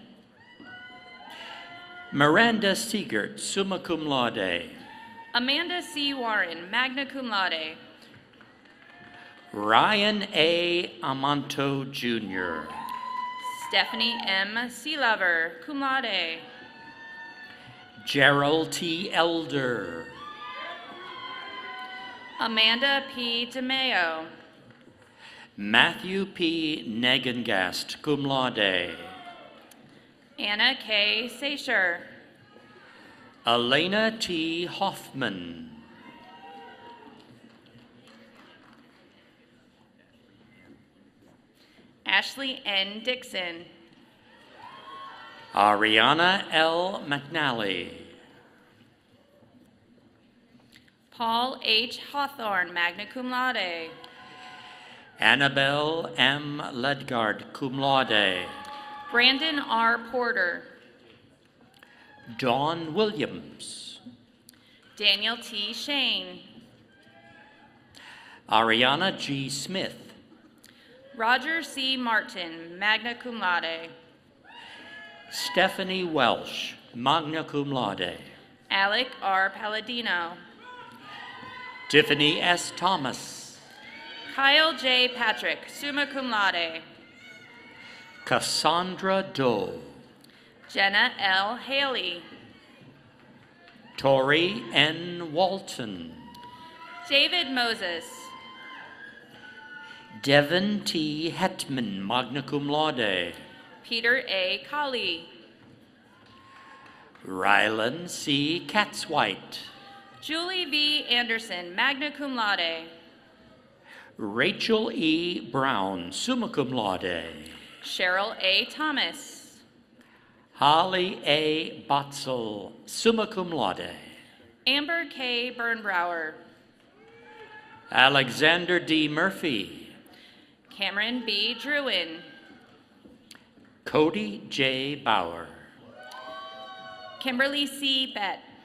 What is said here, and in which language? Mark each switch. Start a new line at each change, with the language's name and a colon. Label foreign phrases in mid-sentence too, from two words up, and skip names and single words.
English: Miranda Siegert,
Latin: summa cum laude.
English: Amanda C. Warren,
Latin: magna cum laude.
English: Ryan A. Amanto Jr. Stephanie M. Sealover,
Latin: cum laude.
English: Gerald T. Elder. Amanda P. DeMeo. Matthew P. Negengast,
Latin: cum laude.
English: Anna K. Seisher. Elena T. Hoffman. Ashley N. Dixon. Ariana L. McNally. Paul H. Hawthorne,
Latin: magna cum laude.
English: Annabelle M. Ledgard,
Latin: cum laude.
English: Brandon R. Porter. Dawn Williams. Daniel T. Shane. Ariana G. Smith. Roger C. Martin,
Latin: magna cum laude.
English: Stephanie Welsh,
Latin: magna cum laude.
English: Alec R. Palladino. Tiffany S. Thomas. Kyle J. Patrick,
Latin: summa cum laude.
English: Cassandra Doe. Jenna L. Haley. Tori N. Walton. David Moses. Devin T. Hetman,
Latin: magna cum laude.
English: Peter A. Colley. Rylan C. Catswhite. Julie V. Anderson,
Latin: magna cum laude.
English: Rachel E. Brown,
Latin: summa cum laude.
English: Cheryl A. Thomas. Holly A. Botzel,
Latin: summa cum laude.
English: Amber K. Bernbrower. Alexander D. Murphy. Cameron B. Druin. Cody J. Bauer. Kimberly C. Bett.